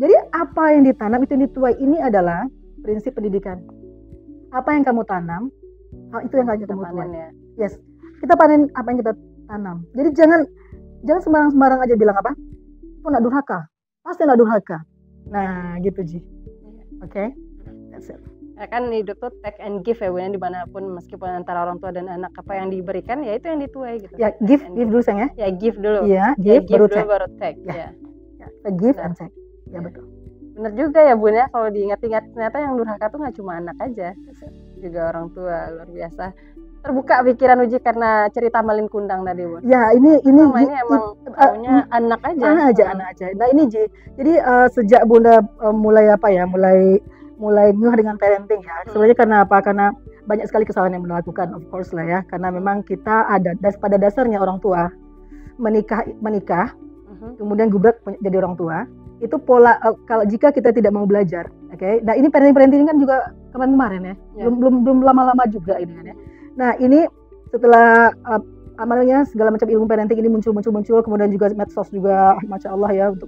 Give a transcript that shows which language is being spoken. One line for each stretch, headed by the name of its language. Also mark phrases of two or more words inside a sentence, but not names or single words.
Indonesian: Jadi apa yang ditanam itu yang dituai. Ini adalah prinsip pendidikan. Apa yang kamu tanam, itu yang kamu tuai. Ya. Yes, kita panen apa yang kita tanam. Jadi jangan sembarang aja bilang apa, itu nak durhaka, pasti nak durhaka. Nah gitu Ji. Oke,
English: that's it.
Indonesian: Ya kan hidup tuh
English: take and give
Indonesian: ya Bunda, dimanapun meskipun antara orang tua dan anak, apa yang diberikan ya itu yang dituai gitu. Ya give dulu sayang ya. Ya give dulu. Iya, give dulu take. baru take.
English: Ya. Give and take.
Indonesian: Ya betul. Bener juga ya Bunda, kalau diingat-ingat ternyata yang durhaka tuh nggak cuma anak aja, juga orang tua. Luar biasa. Terbuka pikiran Uji karena cerita Malin Kundang tadi Bunda. Ya ini emang maunya anak aja. Nah ini Ji. Jadi sejak Bunda mulai ngeh dengan parenting ya. Sebenarnya karena apa? Karena banyak sekali kesalahan yang Bunda lakukan,
English: of course
Indonesian: lah ya. Karena memang kita pada dasarnya orang tua menikah, kemudian gubrak jadi orang tua. Itu pola kalau jika kita tidak mau belajar, oke. Nah ini parenting kan juga kemarin ya. Belum lama-lama juga ini kan ya. Nah ini setelah amalnya segala macam ilmu parenting ini muncul, kemudian juga medsos juga,
Arabic: ما شاء الله
Indonesian: ya, untuk